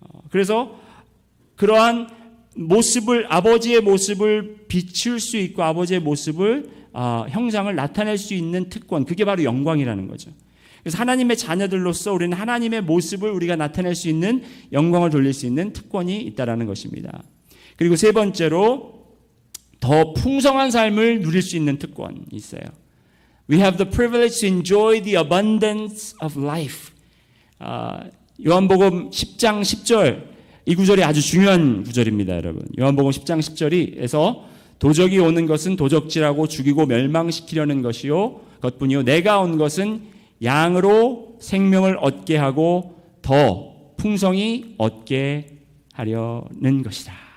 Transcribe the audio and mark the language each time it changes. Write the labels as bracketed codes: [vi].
[ko] 그래서 그러한 아버지의 모습을 비출 수 있고 아버지의 모습을 형상을 나타낼 수 있는 특권, 그게 바로 영광이라는 거죠. 그래서 하나님의 자녀들로서 우리는 하나님의 모습을 우리가 나타낼 수 있는 영광을 돌릴 수 있는 특권이 있다라는 것입니다. 그리고 세 번째로 더 풍성한 삶을 누릴 수 있는 특권이 있어요. [en] We have the privilege to enjoy the abundance of life. [ko] 요한복음 10장 10절 이 구절이 아주 중요한 구절입니다, 여러분. 요한복음 10장 10절에서 도적이 오는 것은 도적질하고 죽이고 멸망시키려는 것뿐이요 내가 온 것은 양으로 생명을 얻게 하고 더 풍성히 얻게 하려는 것이다.